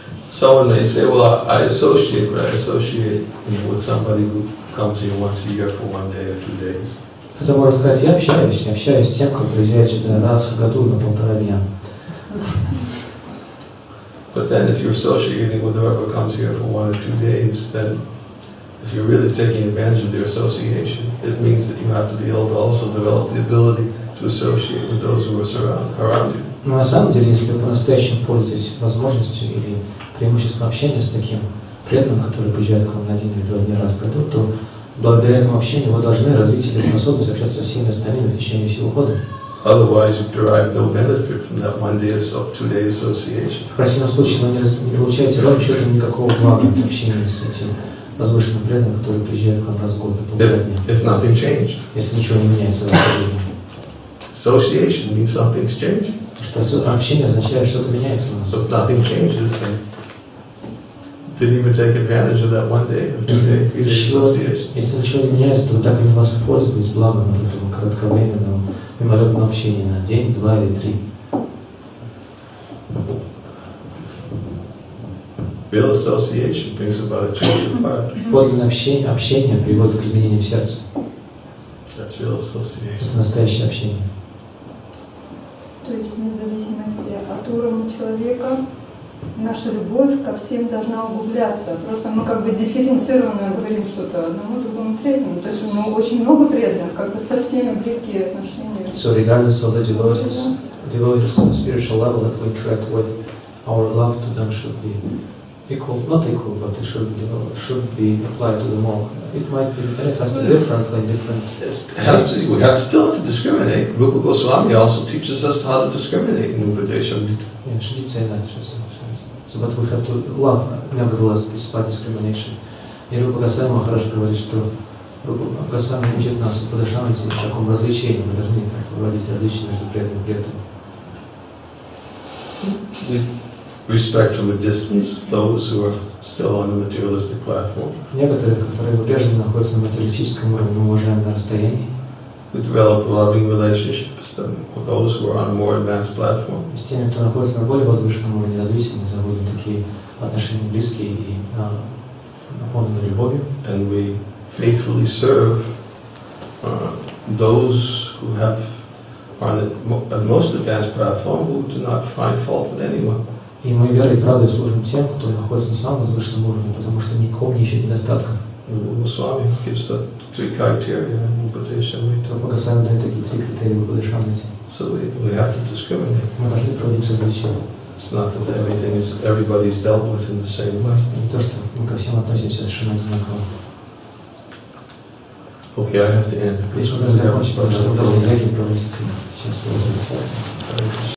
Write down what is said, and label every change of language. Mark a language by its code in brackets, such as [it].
[en] So when they say, well, I associate with somebody who comes here once a year for 1 day or 2 days. [ru] Кто-то может сказать, я общаюсь с тем, кто приезжает сюда раз в году на 1,5 дня. [en] But then if you're associating with whoever comes here for 1 or 2 days, then if you're really taking advantage of their association, it means that you have to be able to also develop the ability to associate with those who are around you. [ru] Но на самом деле, если вы по-настоящему пользуетесь возможностью или преимуществом общения с таким преданным, который приезжает к вам на 1 или 2 дня раз в году, то благодаря этому общению вы должны развить себе способность общаться со всеми остальными в течение всего года. [en] Otherwise, you derive no benefit from that 1 day or 2 day association. [ru] В противном случае вы не получаете ровным счетом никакого блага от общения с этим возвышенным преданным, который приезжает к вам раз в год на 1,5 дня. [en] If nothing changed. [ru] Если ничего не меняется в вашей жизни. [en] Association means something's changing. [ru] Что общение означает, что что-то меняется у нас. [en] So if nothing changes, then didn't even take advantage of that 1 day or 2 day, 3 day association. [ru] Если ничего не меняется, то вы так и не воспользуетесь благом от этого кратковременного мимолетного общения на день, 2 или 3. [en] Real association brings about a change of heart. [ru] Подлинное общение приводит к изменениям сердца. [en] That's real association. [ru] Это настоящее общение. То есть вне зависимости от уровня человека, наша любовь ко всем должна углубляться. Просто мы как бы дифференцированно говорим что-то одному, другому, третьему. То есть у него очень много преданных, как-то со всеми близкие отношения. [en] So regardless of the devotees on the spiritual level that we interact with, our love to them should be equal, not equal, but it should be applied to them all. It might be manifested differently in different shapes. We have still to discriminate. Rupa Goswami also teaches us how to discriminate in Upadesha. So but we have to love, nevertheless, despite discrimination. [ru] И Рупа Госвами Махарадж говорит, что Рупа Госвами учит нас в Падашамрите в таком развлечении. Мы должны проводить различия между преданными и преданными. [en] Respect from a distance those who are still on the materialistic platform. [ru] Некоторые, которые по-прежнему находятся на материалистическом уровне, мы уважаем на расстоянии. [en] We develop a loving relationship with those who are on a more advanced platform. [ru] С теми, кто находится на более возвышенном уровне развития, мы заводим такие отношения близкие и наполненные любовью. [en] And we faithfully serve those who have on the most advanced platform who do not find fault with anyone. [ru] И мы верой и правдой служим тем, кто находится на самом возвышенном уровне, потому что никому не ищет недостатка. [en] Swami gives the 3 criteria in Upadesha. [ru] Рупа Госвами дает такие 3 критерия в Упадешамрите. [en] So we have to discriminate. [ru] Мы должны проводить различия. [en] It's not that everybody's dealt with in the same way. [ru] Не то, что мы ко всем относимся совершенно одинаково. [en] Okay, I have to end. [ru] Здесь мы должны закончить, потому что мы должны провести сейчас.